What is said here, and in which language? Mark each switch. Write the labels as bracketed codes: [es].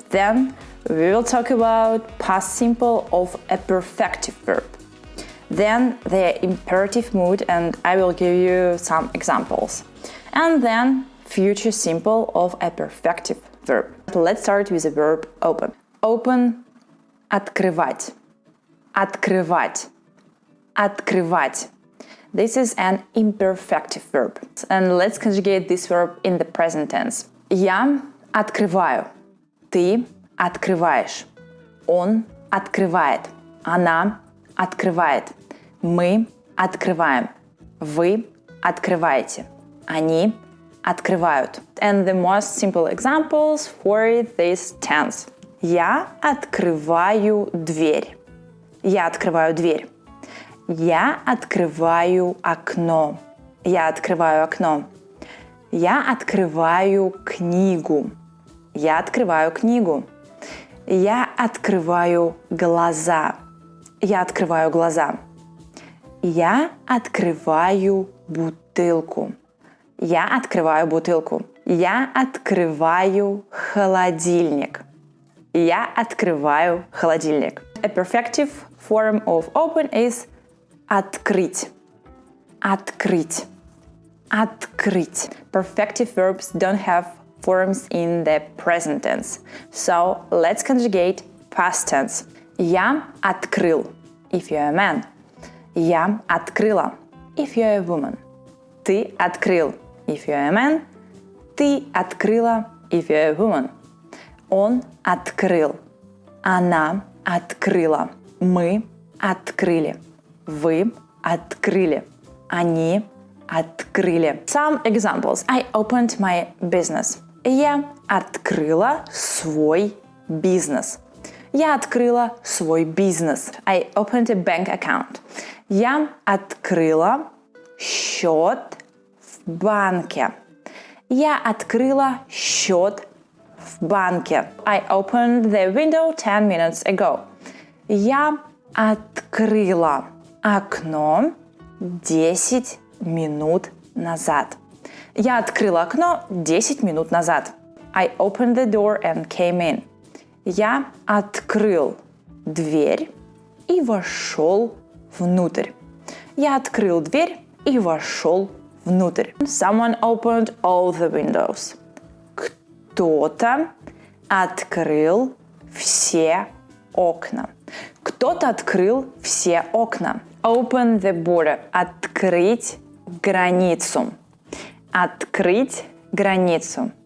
[en] Then we will talk about past simple of a perfective verb. Then the imperative mood, and I will give you some examples. And then future simple of a perfective verb. Let's start with the verb open. [ru] Open, открывать, открывать, открывать. [en] This is an imperfective verb. And let's conjugate this verb in the present tense. [ru] Я открываю, ты открываешь, он открывает, она открывает, мы открываем, вы открываете, они открывают. [en] And the most simple examples for this tense. [ru] Я открываю дверь. Я открываю дверь. Я открываю окно. Я открываю окно. Я открываю книгу. Я открываю книгу. Я открываю глаза. Я открываю глаза. Я открываю бутылку. Я открываю бутылку. Я открываю холодильник. Я открываю холодильник. [en] A perfective form of open is открыть. [ru] Открыть. Открыть. [en] Perfective verbs don't have forms in the present tense. So let's conjugate past tense. [ru] Я открыл, [en] if you're a man. [ru] Я открыла, [en] if you're a woman. [ru] Ты открыл, [en] if you're a man. [ru] Ты открыла, [en] if you're a woman. [ru] Он открыл. Она открыла. Мы открыли. Вы открыли. Они открыли. [en] Some examples. I opened my business. [ru] Я открыла свой бизнес. Я открыла свой бизнес. [en] I opened a bank account. [ru] Я открыла счет в банке. Я открыла счет в банке. [en] I opened the window 10 minutes ago. [ru] Я открыла окно 10 минут назад. Я открыла окно 10 минут назад. [en] I opened the door and came in. [ru] Я открыл дверь и вошел внутрь. Я открыл дверь и вошел внутрь. [en] Someone opened all the windows. [ru] Кто-то открыл все окна. Кто-то открыл все окна. [en] Open the border. [ru] Открыть границу. Открыть границу.